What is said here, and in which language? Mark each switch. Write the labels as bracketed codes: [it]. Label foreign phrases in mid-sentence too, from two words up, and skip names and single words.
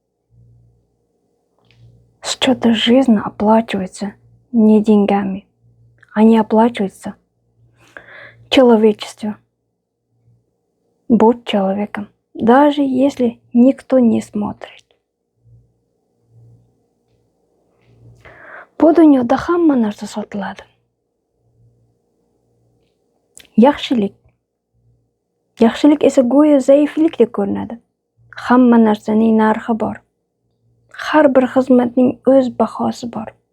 [ru] Счеты жизни оплачиваются не деньгами, они оплачиваются человечеством. Будь человеком, даже если никто не смотрит. [uz] Bu dunyoda hamma narsa sotiladi. Yaxshilik esa go'yo zaiflikdek ko'rinadi. Hamma narsaning narxi bor. Har bir xizmatning o'z bahosi bor.